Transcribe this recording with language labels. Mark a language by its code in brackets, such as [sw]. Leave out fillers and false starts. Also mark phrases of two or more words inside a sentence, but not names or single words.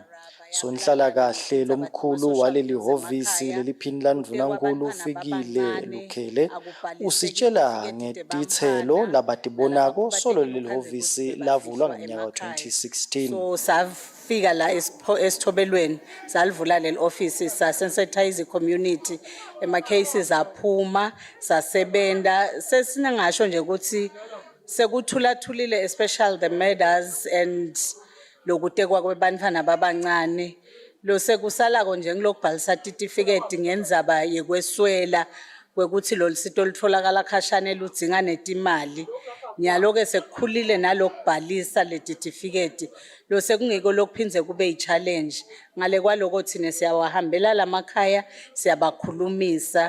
[ss] Sonhlala kahle lomkhulu waleli hhovisi leliphini landvunankulu ufikile Lukhele usitshela ngetitselo labatibonako solo leli hhovisi lavulwa ngonyaka wa 2016. So safika la esithobelweni salivula leli office [en] sensitize community [ss] ema cases aphuma sasebenta sesinangasho nje ukuthi sekuthulathulile [en] especially the murders [ss] and lokutekwa kwebantfana babancane lo sekusala nje ngilokubhalisa certificate ngendzaba yekweswela kwekuthi lo sito litholakala khashane ludzinga netimali Nyaloke sekukhulile nalokubhalisa le certificate lo sekungeko lokuphinze kube i-challenge ngale kwaloko thina siyawahambela lamakhaya siyabakhulumisa.